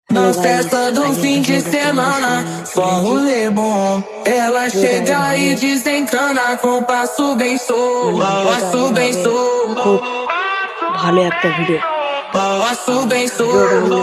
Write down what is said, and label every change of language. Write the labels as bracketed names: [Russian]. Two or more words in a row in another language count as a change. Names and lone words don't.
[Portuguese] Na festa do fim de semana, só rolê bom. Ela chega e desencana com passo bem solto, passo bem solto, [Bangla] ভালো একটা ভিডিও [Portuguese] passo bem solto.